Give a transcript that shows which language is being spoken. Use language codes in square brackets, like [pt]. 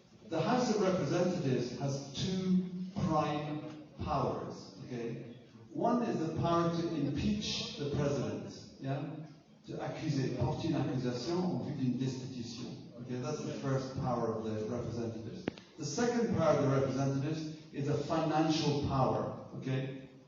[en] The House of Representatives has two prime powers, okay? One is the power to impeach the president, yeah? [fr] To accuser, porter une accusation en vue d'une destitution. [en] Okay, that's the first power of the representatives. The second power of the representatives is a financial power, okay?